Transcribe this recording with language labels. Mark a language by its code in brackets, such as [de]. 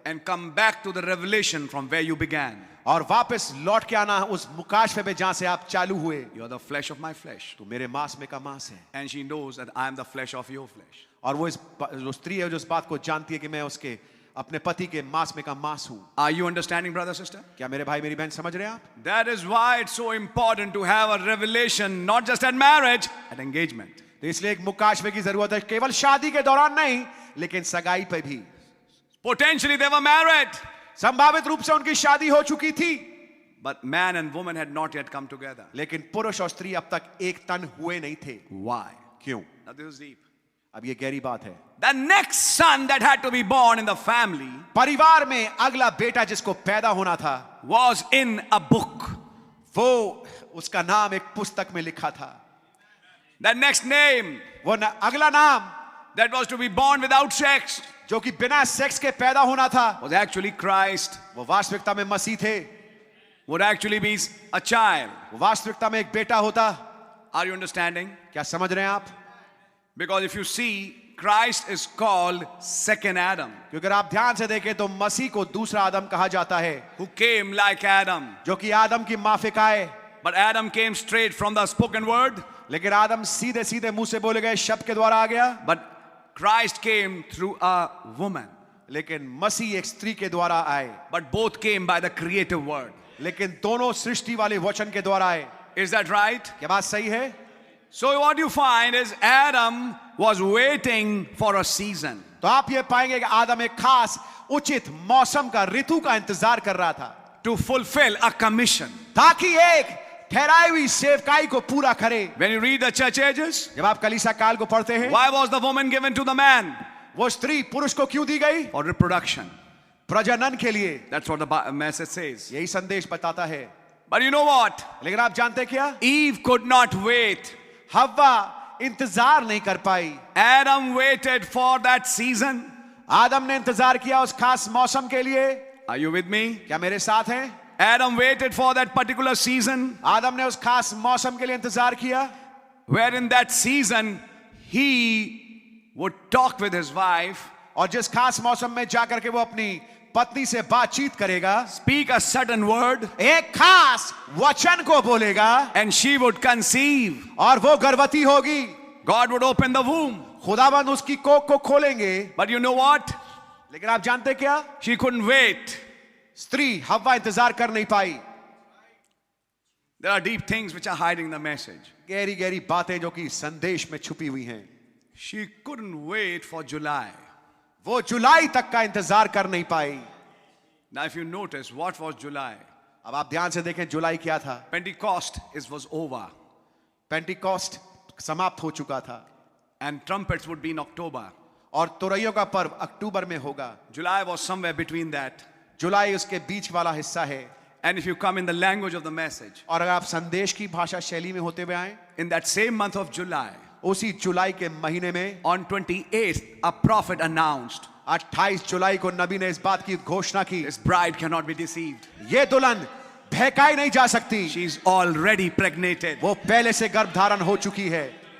[en] and come back to the revelation from where you began. [hi] और वापस लौट के आना उस मुकाशफे पे जहां से आप चालू हुए. [en] You are the flesh of my flesh. [hi] तो मेरे मांस में का मांस है. [en] And she knows that I am the flesh of your flesh. [hi] और वो जो स्त्री है जो इस बात को जानती है कि मैं उसके अपने पति के मांस में का मांस हूं. [en] Are you understanding, brother, sister? [hi] क्या मेरे भाई मेरी बहन समझ रहे हैं आप? [en] That is why it's so important to have a revelation, not just at marriage, at engagement. [hi] तो इसलिए एक मुकाशफे की जरूरत है, केवल शादी के दौरान नहीं लेकिन सगाई पे भी. [en] Potentially they were married, [hi] संभावित रूप से उनकी शादी हो चुकी थी, [en] but man and woman had not yet come together. [hi] लेकिन पुरुष और स्त्री अब तक एक तन हुए नहीं थे. [en] Why? [hi] क्यों? [en] Now this is deep. [hi] अब ये गहरी बात है. [en] The next son that had to be born in the family [hi] परिवार में अगला बेटा जिसको पैदा होना था [en] was in a book. [hi] वो उसका नाम एक पुस्तक में लिखा था. [en] The next name [hi] वो अगला नाम [en] that was to be born without sex [hi] जो कि बिना सेक्स के पैदा होना था [en] was actually Christ, [hi] वो वास्तविकता में मसीह थे. [en] would actually be a child. [hi] वो वास्तविकता में एक बेटा होता. [en] Are you understanding? [hi] क्या समझ रहे हैं आप? [en] Because if you see, Christ is called second Adam, [hi] क्योंकि अगर आप ध्यान से देखें तो मसीह को दूसरा आदम कहा जाता है [en] who came like Adam. [hi] जो कि आदम की माफिक आए. [en] But Adam came straight from the spoken word, [hi] लेकिन आदम सीधे सीधे मुंह से बोले गए शब्द के द्वारा आ गया. [en] but Christ came through a woman. [hi] लेकिन मसीह एक स्त्री के द्वारा आए. [en] But both came by the creative word. [hi] लेकिन दोनों सृष्टि वाले वचन के द्वारा आए. [en] Is that right? [hi] क्या बात सही है? [en] So what you find is Adam was waiting for a season. [hi] तो आप ये पाएंगे कि आदम एक खास उचित मौसम का ऋतु का इंतजार कर रहा था [en] To fulfill a commission. [hi] ताकि एक ठहराई हुई सेवकाई को पूरा करे. [en] When you read the church ages, [hi] जब आप कलीसिया काल को पढ़ते हैं, [en] why was the woman given to the man? [hi] वो स्त्री पुरुष को क्यों दी गई? [en] For reproduction. [hi] प्रजनन के लिए. [en] That's what the message says. [hi] यही संदेश बताता है. [en] But you know what? [hi] लेकिन आप जानते हैं क्या? [en] Eve could not wait. [hi] हव्वा इंतजार नहीं कर पाई. [en] Adam waited for that season. [hi] आदम ने इंतजार किया उस खास मौसम के लिए. [en] Are you with me? [hi] क्या मेरे साथ हैं? [en] Adam waited for that particular season, [hi] आदम ने उस खास मौसम के लिए इंतजार किया [en] where in that season he would talk with his wife, [hi] और जिस खास मौसम में जाकर के वो अपनी पत्नी से बातचीत करेगा, [en] speak a certain word, [hi] एक खास वचन को बोलेगा [en] and she would conceive. [hi] और वो गर्भवती होगी. [en] God would open the womb. [hi] खुदाबंद उसकी कोख को खोलेंगे. [en] But you know what? [hi] लेकिन आप जानते क्या? [en] She couldn't wait. [hi] स्त्री हव्वा इंतजार कर नहीं पाई. [en] There are deep things which are hiding the message. [hi] गहरी गहरी बातें जो कि संदेश में छुपी हुई हैं. [en] She couldn't wait for July. [hi] वो जुलाई तक का इंतजार कर नहीं पाई. [en] Now if you notice, what was July? [hi] अब आप ध्यान से देखें जुलाई क्या था. [en] Pentecost was over. [hi] पेंटिकॉस्ट समाप्त हो चुका था [en] And trumpets would be in October. [hi] और तुरैयों का पर्व अक्टूबर में होगा. [en] July was somewhere between that. [hi] जुलाई उसके बीच वाला हिस्सा है. [en] And if you come in the language of the message, [hi] और अगर आप संदेश की भाषा शैली में होते हुए आए, [en] in that same month of July, [hi] उसी जुलाई के महीने में [en] on 28th, a prophet announced, [hi] 28 जुलाई को नबी ने इस बात की घोषणा की, [en] his bride cannot be deceived. [hi] ये दुल्हन बहकाई नहीं जा सकती. [en] She's already pregnated. [hi] वो पहले से गर्भ धारण हो चुकी है.